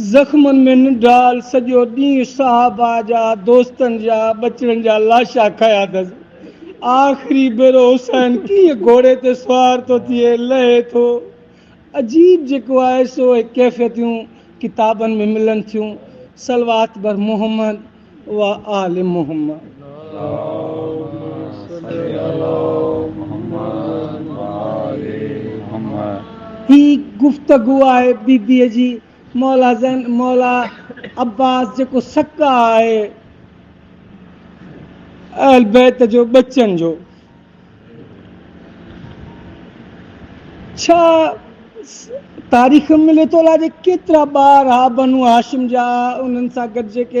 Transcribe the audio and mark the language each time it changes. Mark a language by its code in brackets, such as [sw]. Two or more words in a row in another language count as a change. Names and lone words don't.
[sd] ज़ख़्मनि में निढाल सॼो ॾींहुं साहबा जा, दोस्तनि जा, बचड़नि जा लाशा खया अथसि। आख़िरी भेरो हुसैन कीअं घोड़े ते सुवार थो थिए, लहे थो। अजीब जेको आहे सो कैफ़ियतूं किताबनि में मिलनि थियूं। [fa] صلوات بر محمد و آل محمد. [ar] اللهم صل على محمد و آل [sd] गुफ़्तगू आहे बीबीअ जी मौला ज़ैन मौला अब्बास जेको सक्का आहे अहल बैत जो बच्चन जो छा तारीख़ में मिले थो अलाए केतिरा ॿार हा बनु हाशिम जा उन्हनि सां गॾु जेके